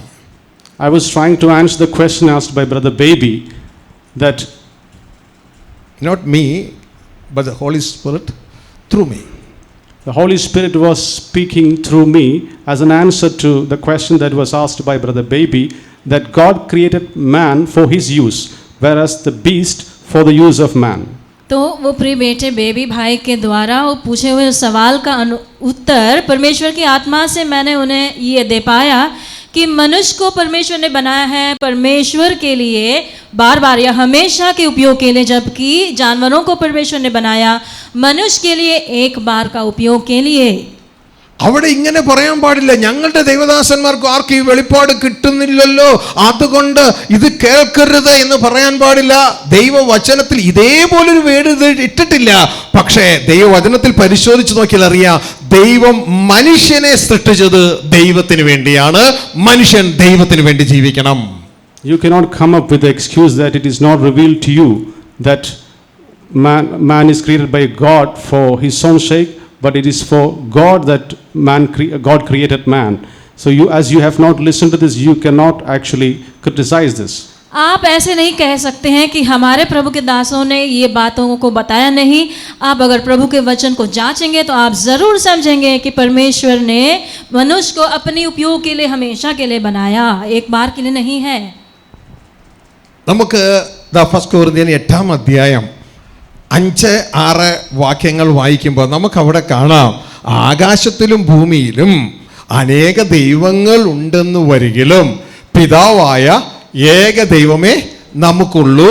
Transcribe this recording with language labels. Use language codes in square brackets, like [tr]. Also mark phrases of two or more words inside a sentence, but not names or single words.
[en] I was trying to answer the question asked by Brother Baby, that not me but the Holy Spirit through me. the Holy Spirit was speaking through me as an answer to the question that was asked by Brother Baby, that God created man for his use, whereas the beast for the use of man. [hi] तो वो प्रिय बेटे बेबी भाई के द्वारा वो पूछे हुए सवाल का उत्तर परमेश्वर की आत्मा से मैंने उन्हें ये दे पाया कि मनुष्य को परमेश्वर ने बनाया है परमेश्वर के लिए बार बार या हमेशा के उपयोग के लिए, जबकि जानवरों को परमेश्वर ने बनाया मनुष्य के लिए एक बार का उपयोग के लिए। [ml] അവിടെ ഇങ്ങനെ പറയാൻ പാടില്ല, ഞങ്ങളുടെ ദൈവദാസന്മാർക്ക് ആർക്കും ഈ വെളിപ്പാട് കിട്ടുന്നില്ലല്ലോ അതുകൊണ്ട് ഇത് കേൾക്കരുത് എന്ന് പറയാൻ പാടില്ല. ദൈവവചനത്തിൽ ഇതേപോലൊരു വേട് ഇട്ടിട്ടില്ല. പക്ഷേ ദൈവവചനത്തിൽ പരിശോധിച്ച് നോക്കിയാൽ അറിയാം, ദൈവം മനുഷ്യനെ സൃഷ്ടിച്ചത് ദൈവത്തിന് വേണ്ടിയാണ്. മനുഷ്യൻ ദൈവത്തിന് വേണ്ടി ജീവിക്കണം. [en] You cannot come up with the excuse that it is not revealed to you that man is created by God for his own sake, but it is for God that God created man. So as you have not listened to this, you cannot actually criticize this. [hi] आप ऐसे नहीं कह सकते हैं कि हमारे प्रभु के दासों ने ये बातों को बताया नहीं। आप अगर प्रभु के वचन को जांचेंगे तो आप ज़रूर समझेंगे कि परमेश्वर ने मनुष्य को अपने उपयोग के लिए हमेशा के लिए बनाया, एक बार के लिए नहीं है। [ml] നമുക്ക് ഫസ്റ്റ് കൊരിന്ത്യർ 8-ാം അധ്യായം 5-6 വാക്യങ്ങൾ വായിക്കുമ്പോൾ നമുക്കവിടെ കാണാം, ആകാശത്തിലും ഭൂമിയിലും അനേക ദൈവങ്ങൾ ഉണ്ടെന്ന് വരികിലും പിതാവായ ഏക ദൈവമേ നമുക്കുള്ളൂ.